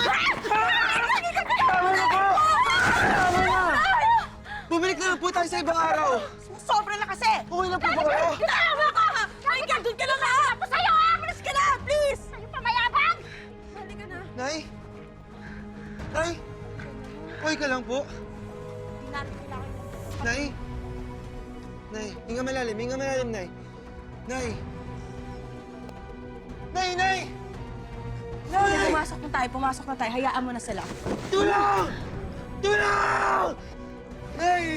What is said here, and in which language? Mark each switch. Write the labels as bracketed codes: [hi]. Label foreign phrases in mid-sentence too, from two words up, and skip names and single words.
[tl] Tama na po! Tama na! Bumalik na lang po tayo sa ibang araw! Sobra na kasi! Okay na po ba kayo? Tama ka! Ay, gagawin ka lang ha! Tapos sa'yo ha! Malis ka na! Please! Sa'yo pa mayabang! Balik ka na. Nay? Nay? Okay ka lang po? Nay? Nay, hinga malalim, Nay. Nay! Nay! Nay! Nay! Pumasok na tayo. Hayaan mo na sila. Tulong! Tulong! Nay!